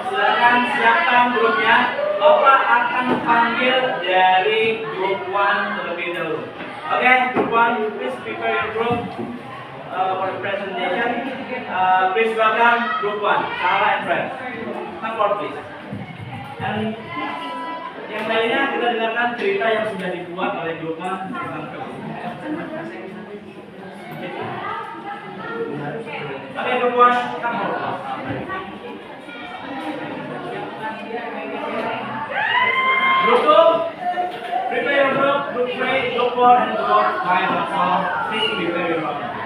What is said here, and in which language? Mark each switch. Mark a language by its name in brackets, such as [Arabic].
[Indonesian] Silakan siapkan grupnya. Bapak akan panggil dari grup 1 terlebih dahulu. [English] Oke, group 1, please prepare your group for the presentation. Please welcome group 1, Sarah and friends. Come forward, please. [Indonesian] And yang lainnya kita dengarkan cerita yang sudah dibuat oleh grup 1 tentang Oke, [English] group 1, come forward. Group 2, prepare your group. Group 3, group 4, and group 5 also. Please prepare your group.